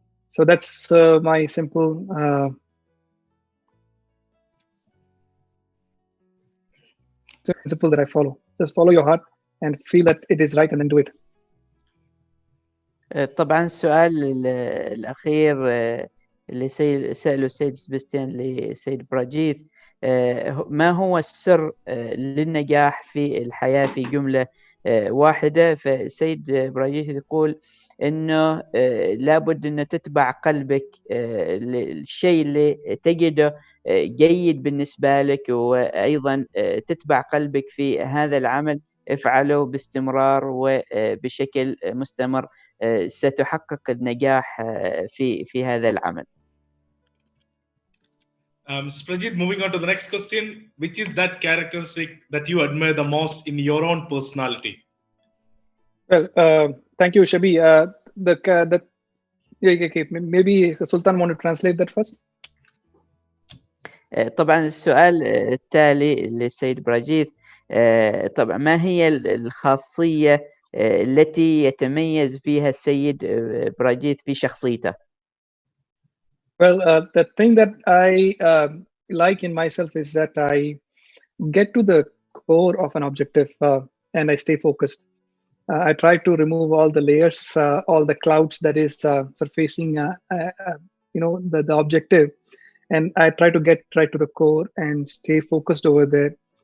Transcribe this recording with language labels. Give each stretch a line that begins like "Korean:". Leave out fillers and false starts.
English: So that's my simple principle that I follow. Just follow your heart and feel that it is right, and then do it.
Arabic: طبعا السؤال الأخير اللي سأله السيد سبستيان للسيد براجيث، ما هو السر للنجاح في الحياة في جملة واحدة؟ فالسيد براجيث يقول إنه لابد أن تتبع قلبك، الشيء اللي تجده جيد بالنسبة لك، وأيضا تتبع قلبك في هذا العمل، افعله باستمرار وبشكل مستمر، ستحقق النجاح في هذا العمل.
English: Mr.Prajith, moving on to the next question, which is that characteristic that you admire the most in your own personality? Well, thank you, Shabi. Okay, maybe Sultan want to translate that first.
Arabic: طبعا السؤال التالي للسيد براجيث، طبعا ما هي الخاصية التي يتميز فيها السيد براجيث في شخصيته؟
English: Well, the thing that I like in myself is that I get to the core of an objective and I stay focused. I try to remove all the layers, all the clouds that is surfacing, the objective, and I try to get right to the core and stay focused over there.